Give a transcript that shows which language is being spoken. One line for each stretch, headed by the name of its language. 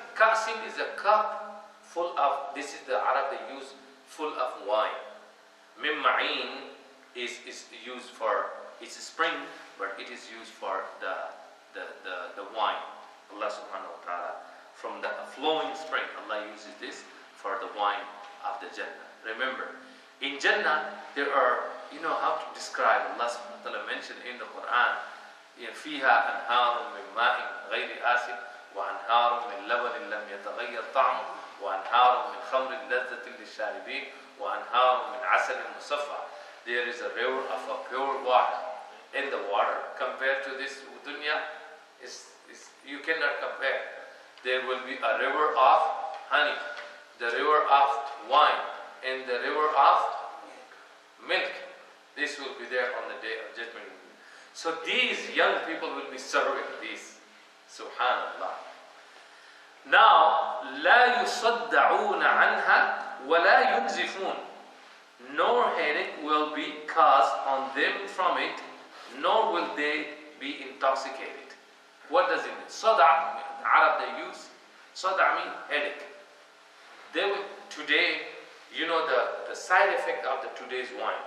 English: Ka'sin is a cup full of, this is the Arab they use, full of wine. Min ma'in is used for, it's a spring, but it is used for the wine. Allah subhanahu wa ta'ala, from the flowing spring, Allah uses this for the wine of the Jannah. Remember, in Jannah, there are, how to describe, Allah subhanahu wa ta'ala mentioned in the Quran,
Arabic: فِيهَا أَنْهَارٌ مِّن مَاءٍ غَيْرِ آسِنٍ وَأَنْهَارٌ مِّن لَبَنٍ لَمْ يَتَغَيَّرْ طَعْمُهُ وَأَنْهَارٌ مِّن خَمْرٍ لَذَّةٍ لِلشَّارِبِينَ وَأَنْهَارٌ مِّن عَسَلٍ مُصَفًّى.
English: There is a river of a pure water. In the water, compared to this dunya, you cannot compare. There will be a river of honey, the river of wine, and the river of milk. This will be there on the day of judgment. So these young people will be serving this. Subhanallah. Now,
Arabic: لا يصدعون عنها ولا ينزفون.
English: Nor headache will be caused on them from it, nor will they be intoxicated. What does it mean? Sada, Arab they use. Sada means headache. They will, today, the side effect of the today's wine.